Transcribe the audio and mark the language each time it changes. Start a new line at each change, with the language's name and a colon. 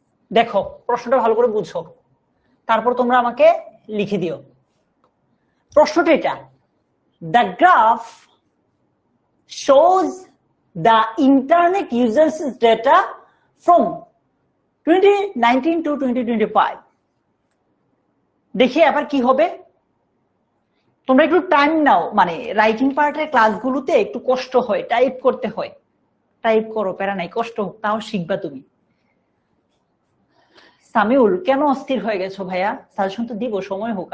Bangla: দেখো প্রশ্নটা ভালো করে বুঝো, তারপর তোমরা আমাকে লিখে দিও। প্রশ্নটা এটা,
English: The graph shows the internet users data from 2019 to 2025।
Bangla: দেখি আবার কি হবে। তোমরা একটু টাইম নাও, মানে রাইটিং পার্টের ক্লাসগুলোতে একটু কষ্ট হয়, টাইপ করতে হয়, টাইপ করো, প্যারা নাই, কষ্ট হোক, তাও শিখবা তুমি। সামিউল, কেন অস্থির হয়ে গেছো ভাইয়া? সাজেশন তো দিব, সময় হোক।